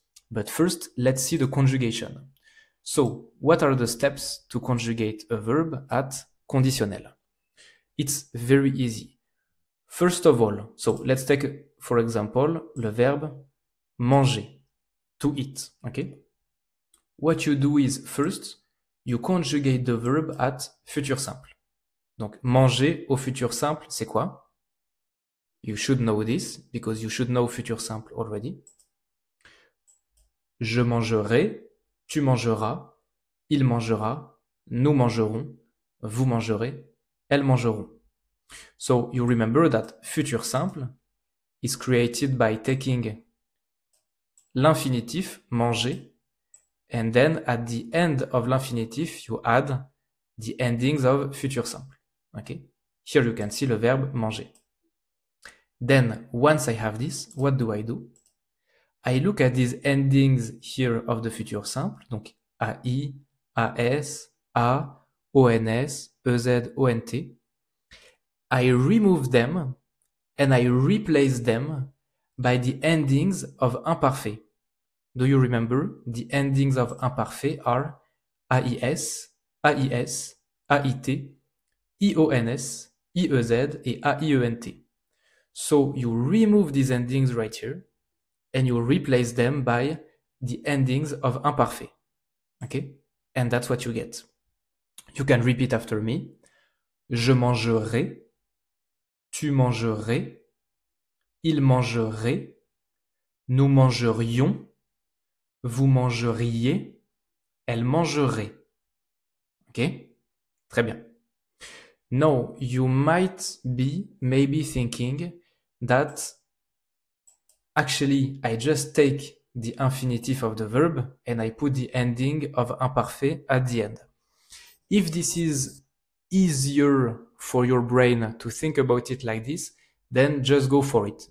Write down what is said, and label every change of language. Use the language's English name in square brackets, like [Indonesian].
[English] But first, let's see the conjugation. So, what are the steps to conjugate a verb at conditionnel? It's very easy. First of all, so let's take, for example, [French] le verbe manger, [English] to eat, okay? What you do is, first, you conjugate the verb at futur simple. [French] Donc, manger au futur simple, c'est quoi? [English] You should know this, because you should know futur simple already. [French] Je mangerai, tu mangeras, il mangera, nous mangerons, vous mangerez, elles mangeront. [English] So, you remember that futur simple is created by taking l'infinitif, manger, and then at the end of l'infinitif, you add the endings of futur simple. Okay? Here you can see [French] le verbe manger. [English] Then, once I have this, what do? I look at these endings here of the futur simple, donc AI, AS, A, ONS, EZ, ONT. I remove them and I replace them by the endings of imparfait. Do you remember? The endings of imparfait are AIS, AIS, AIT, IONS, IEZ, et AIENT. So you remove these endings right here and you replace them by the endings of imparfait. Okay? And that's what you get. You can repeat after me. [French] Je mangerai, tu mangerais, il mangerait, nous mangerions, vous mangeriez, elle mangerait. Okay? Très bien. [English] Now, you might be maybe thinking that actually I just take the infinitive of the verb and I put the ending of imparfait at the end. If this is easier for your brain to think about it like this, then just go for it.